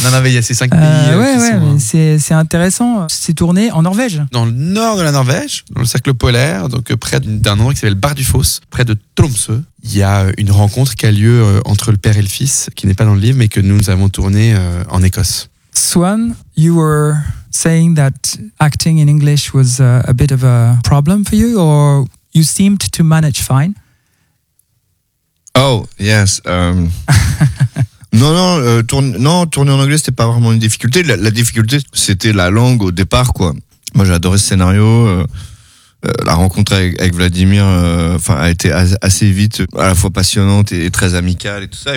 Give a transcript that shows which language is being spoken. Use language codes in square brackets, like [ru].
[fr] Non, mais il y a ces cinq pays. C'est intéressant. C'est tourné en Norvège. Dans le nord de la Norvège, dans le cercle polaire, donc près d'un endroit qui s'appelle Bardufoss, près de Tromsø. Il y a une rencontre qui a lieu entre le père et le fils, qui n'est pas dans le livre, mais que nous avons tourné en Écosse. [en] Swan, you were saying that acting in English was a bit of a problem for you, or you seemed to manage fine? Oh yes. [fr] tourner en anglais c'était pas vraiment une difficulté. La difficulté c'était la langue au départ, quoi. Moi j'ai adoré ce scénario. La rencontre avec Vladimir, a été assez vite à la fois passionnante et très amicale et tout ça.